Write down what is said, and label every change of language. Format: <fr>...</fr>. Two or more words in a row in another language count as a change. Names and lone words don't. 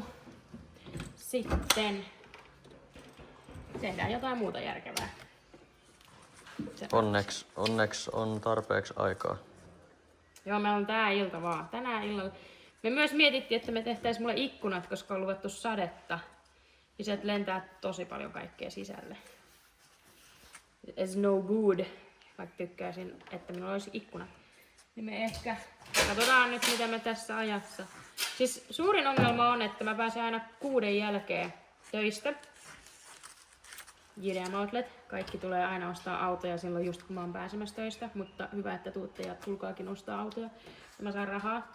<fi>Sitten tehdään jotain muuta järkevää. Onneksi on tarpeeksi aikaa. Joo, meillä on tää ilta vaan. Tänään illalla. Me myös mietittiin, että me tehtäis mulle ikkunat, koska on luvattu sadetta. Ja sieltä lentää tosi paljon kaikkea sisälle.</fi> <en>It's no good.</en> <fi>Vaikka tykkäisin, että minulla olisi ikkunat. Niin me ehkä katsotaan nyt, mitä me tässä ajassa. Siis suurin ongelma on, että mä pääsen aina 6 jälkeen töistä.</fi> <en>JDM Outlet.</en> <fi>Kaikki tulee aina ostaa autoja silloin just kun mä oon pääsemässä töistä, mutta hyvä, että tuutte ja tulkaakin ostaa autoja ja mä saan rahaa.</fi>